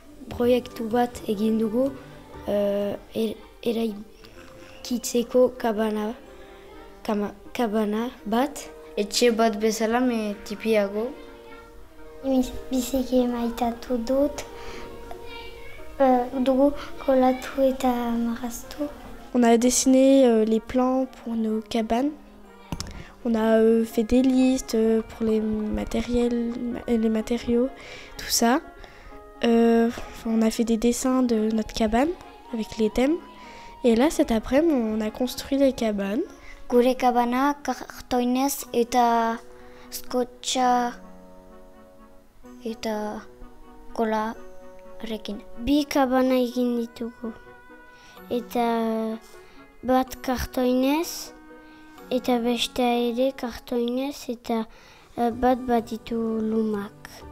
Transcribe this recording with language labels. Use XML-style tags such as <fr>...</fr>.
<eu>Proiektu bat egin dugu eraikitzeko kabana bat. Etxe bat bezala, me tipiago. Biziki maitatu dut, dugu kolatu eta marraztu.</eu> <fr>On a dessiné les plans pour nos cabanes. On a fait des listes pour les matériaux, tout ça. On a fait des dessins de notre cabane avec les thèmes. Et là, cet après-midi, on a construit les cabanes.</fr> <eu>Gure kabana kartoinez eta skotxa eta kolarekin. Bi kabana egin ditugu. Eta bat kartoinez, eta bestea ere kartoinez, eta bat ditu lumak.</eu>